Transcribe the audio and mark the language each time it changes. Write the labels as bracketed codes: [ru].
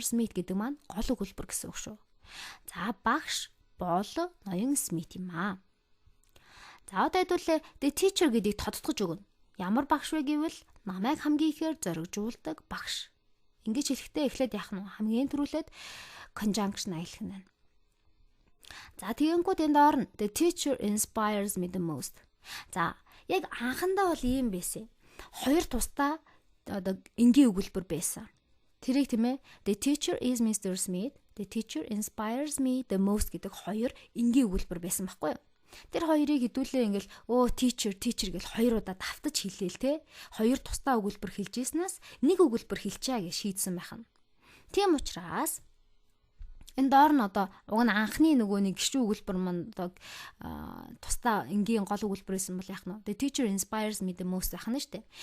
[mn] Smith гэдэг маань гол өгүүлбэр гэсэн үг шүү. За багш бол ноён Смит юм аа. За одоо хэдүүлээ the teacher гэдгийг тодтогч өгнө. Ямар багш вэ гэвэл намайг хамгийн ихээр зоригжуулдаг багш. Ингэж хэлэхдээ эхлээд яах нь хамгийн түрүүлээд conjunction аялах нь байна. За тэгэнгүүт энд орно [en] the teacher inspires me the most. [mn] За яг анхандаа бол ийм байсан. Хоёр тусдаа одоо энгийн өгүүлбэр байсан. [en] Тэрийг тийм ээ the teacher is Mr. Smith, the teacher inspires me the most [mn] гэдэг хоёр энгийн өгүүлбэр байсан байхгүй юу? Тэр хоёрыг хэдүүлээ ингээл teacher гэж хоёр удаа давтаж хэлээл те. Хоёр тусдаа өгүүлбэр хэлж ийснээс нэг өгүүлбэр хэлчихье гэж шийдсэн байна. Тийм учраас энэ доор нь одоо уг нь анхны нөгөө нэг гişүү өгүүлбэр маань одоо тусдаа энгийн гол өгүүлбэр байсан бол яах нь [en] the teacher inspires me the most [mn] байх нь шүү дээ.